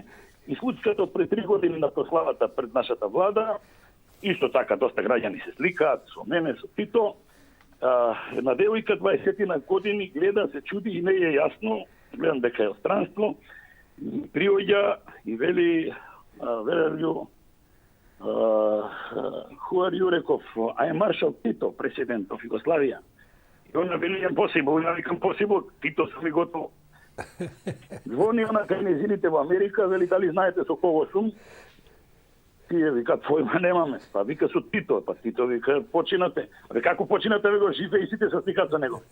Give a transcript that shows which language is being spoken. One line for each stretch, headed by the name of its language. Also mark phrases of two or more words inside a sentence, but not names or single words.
Macedonian: И случката пред 3 години на прославата пред нашата влада, исто така доста граѓани се сликаат со мене, со Тито. Една девојка 20 години гледа, се чуди и не е јасно, гледам дека е од странство, приоѓа и вели:
English: who are you, реков, I am Marshal Tito, president of Jugoslavia.
Macedonian: И она вели: impossible, ја викам possible, Тито сум и готово. Звони она кај незините во Америка, вели: дали знаете со кого сум? Тие викаат: појма немаме. Па вика: со Тито. Па Тито вика: починате. Абе како починате, ве го живе и сите се сликаат со него.